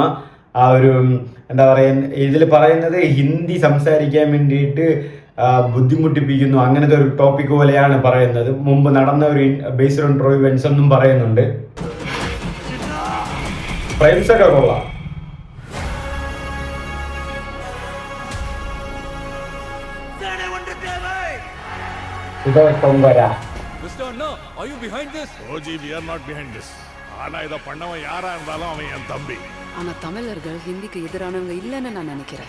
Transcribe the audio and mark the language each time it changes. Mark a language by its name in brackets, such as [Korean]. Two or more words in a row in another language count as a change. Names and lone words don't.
[Malayalam] ആ ഒരു എന്താ പറയുക, ഇതിൽ പറയുന്നത് ഹിന്ദി സംസാരിക്കാൻ വേണ്ടിയിട്ട് ബുദ്ധിമുട്ടിപ്പിക്കുന്നു, അങ്ങനത്തെ ഒരു ടോപ്പിക് പോലെയാണ് പറയുന്നത്. മുമ്പ് നടന്ന ഒരു [English] based on true events [Malayalam] എന്നും പറയുന്നുണ്ട്. ഫ്രെയിംസ് ഒക്കെ കൊള്ളാം. [Tamil] பண்ணவன் யாரா இருந்தாலும் அவன் என் தம்பி. ஆனா தமிழர்கள் ஹிந்திக்கு எதிரானவங்க இல்லைன்னு நான் நினைக்கிறேன்.